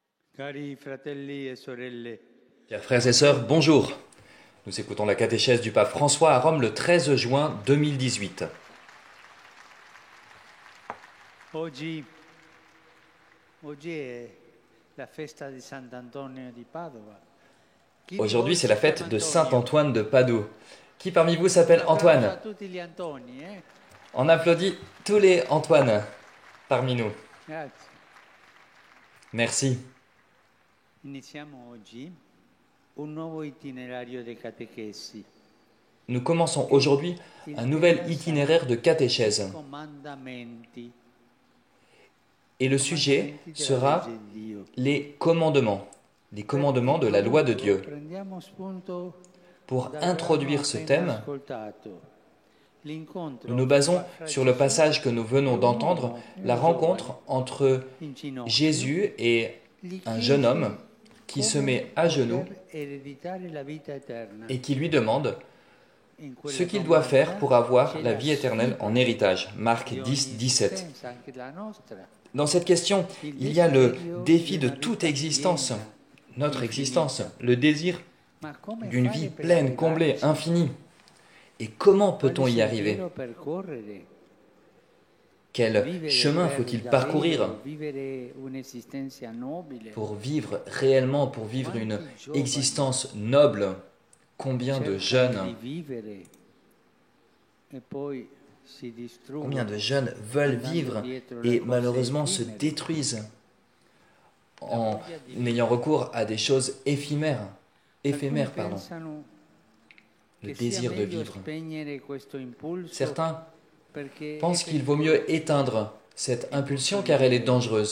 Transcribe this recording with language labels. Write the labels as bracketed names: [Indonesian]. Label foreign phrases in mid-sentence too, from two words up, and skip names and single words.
[Italian] Cari fratelli e sorelle, [French] Chers frères et sœurs, bonjour. Nous écoutons la catéchèse du pape François à Rome le 13 juin 2018. [Italian] oggi è la festa di Sant'Antonio di Padova. Chi di [French] Aujourd'hui, [Italian] voi [French] c'est [Italian] si [French] la fête [Italian] chiama [French] de [Italian] Antonio? [French] Saint-Antoine de Padoue. Qui parmi vous [Italian] Un [French] s'appelle [Italian] applauso a [French] Antoine? [Italian] tutti gli Antoni, eh? [French] On applaudit tous les Antoine parmi nous. [Italian] Grazie. [French] Merci. [Italian] Iniziamo oggi un nuovo itinerario di catechesi. [French] Nous commençons aujourd'hui un nouvel itinéraire de catéchèse. [Italian] Comandamenti. [French] Et le sujet sera les commandements de la loi de Dieu. [Italian] Prendiamo spunto [French] Pour [Italian] dal [French] introduire [Italian] brano [French] ce [Italian] appena [French] thème, [Italian] ascoltato. L'incontro [French] nous nous basons [Italian] fra [French] sur le [Italian] Gesù [French] passage que nous venons [Italian] e un [French] d'entendre, [Italian] uomo, [French] la [Italian] un [French] rencontre [Italian] giovane, [French] entre [Italian] in ginocchio, [French] Jésus et [Italian] gli [French] un jeune homme [Italian] chiese [French] qui se [Italian] come [French] met à genoux [Italian] poter ereditare la vita eterna. [French] et qui lui demande [Italian] In [French] ce [Italian] quella [French] qu'il doit faire pour avoir [Italian] c'è [French] la vie éternelle en héritage. Marc [Italian] di [French] 10, [Italian] ogni [French] 17. [Italian] esistenza, anche la nostra. [French] Dans cette question, il y a le défi de toute existence, notre existence, le désir [Italian] Ma come [French] d'une [Italian] fare [French] vie [Italian] per [French] pleine, comblée, [Italian] arrivarci? [French] infinie. Et comment peut-on [Italian] Quale [French] y arriver? [Italian] sentiero percorrere? [French] Quel [Italian] Vivere [French] chemin faut-il [Italian] davvero, [French] parcourir [Italian] vivere un'esistenza nobile. [French] pour vivre réellement, pour vivre une existence noble? Combien de [Italian] Cercano [French] jeunes, [Italian] di vivere e poi si distruggono. [French] combien de jeunes veulent vivre et malheureusement se détruisent en ayant recours à des choses éphémères, pardon. Le désir de vivre. Certains pensent qu'il vaut mieux éteindre cette impulsion car elle est dangereuse.